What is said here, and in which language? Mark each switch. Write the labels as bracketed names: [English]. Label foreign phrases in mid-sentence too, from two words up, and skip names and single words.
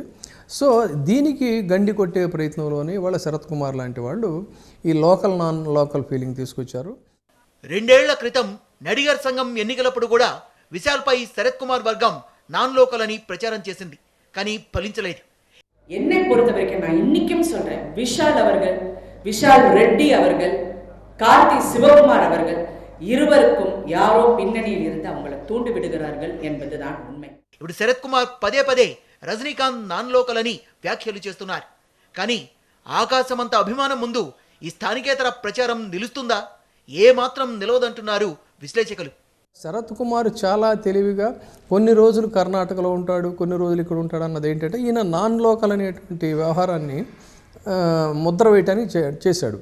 [Telugu] సో దీనికి గండి కొట్టే ప్రయత్నంలోనే ఇవాళ శరత్ కుమార్ లాంటి వాళ్ళు ఈ [English] local non local feeling [Telugu] తీసుకొచ్చారు. 2 ఏళ్ల క్రితం నడిగర్ సంఘం ఎన్నికలప్పుడు కూడా విశాల్పై శరత్ కుమార్ వర్గం [English] non local [Telugu] అని ప్రచారం చేసింది, కానీ ఫలించలేదు. [Tamil] என்னை பொறுத்த வரைக்கும் நான் இன்னைக்கும் சொல்றேன், விஷால் ரெட்டி அவர்கள், கார்த்தி சிவகுமார் அவர்கள் இருவருக்கும் யாரோ பின்னணியில் இருந்து அவங்களை தூண்டி விடுகிறார்கள் என்பதுதான் உண்மை. [Telugu] ఇప్పుడు శరత్ కుమార్ పదే పదే రజనీకాంత్ [English] non local [Telugu] అని వ్యాఖ్యలు చేస్తున్నారు. కానీ ఆకాశమంత అభిమానం ముందు ఈ స్థానికేతర ప్రచారం నిలుస్తుందా? ఏ మాత్రం నిలవదంటున్నారు విశ్లేషకులు. శరత్ కుమార్ చాలా తెలివిగా కొన్ని రోజులు కర్ణాటకలో ఉంటాడు, కొన్ని రోజులు ఇక్కడ ఉంటాడు అన్నది ఏంటంటే ఈయన [English] non local [Telugu] అనేటువంటి వ్యవహారాన్ని ముద్ర వేయటానికి చేశాడు.